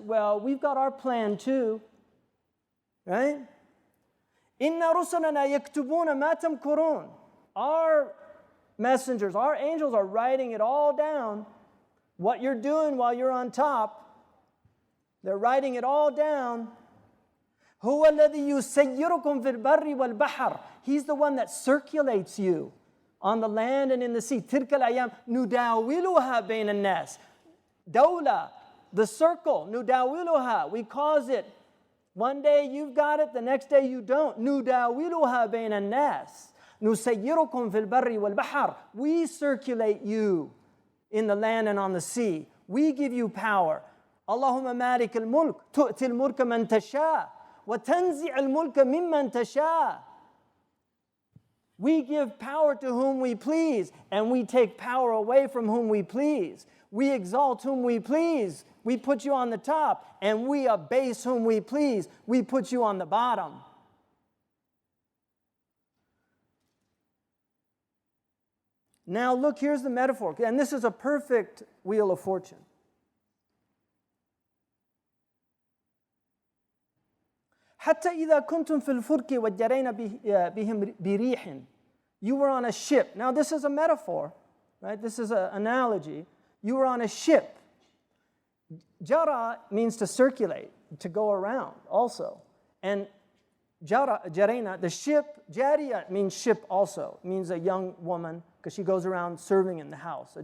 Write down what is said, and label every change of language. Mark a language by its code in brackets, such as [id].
[en] Well, we've got our plan too, right? [ar] Inna rusulana yaktubuna ma tamkurun. [en] Our messengers, our angels are writing it all down. What you're doing while you're on top, they're writing it all down. [ar] هو الذي يسيركم في البر والبحر. [en] He's the one that circulates you on the land and in the sea. [ar] تلك الأيام نداولها بين الناس. [en] Dawla, the circle, نداولها. We cause it. One day you've got it, the next day you don't. [ar] نداولها بين الناس. نسيركم في البر والبحر. [en] We circulate you in the land and on the sea. We give you power. [ar] اللهم مالك الملك تؤتي الملك من تشاء وتنزع الملك ممن تشاء. [en] We give power to whom we please, and we take power away from whom we please. We exalt whom we please. We put you on the top, and we abase whom we please. We put you on the bottom. Now look, here's the metaphor, and this is a perfect wheel of fortune. [ar] حتى إذا كنتم في الفلك وجرينا بهم بريح. [en] You were on a ship. Now this is a metaphor, right? This is an analogy. You were on a ship. Jara means to circulate, to go around also. And jarena, the ship, jariya means ship also. It means a young woman, because she goes around serving in the house.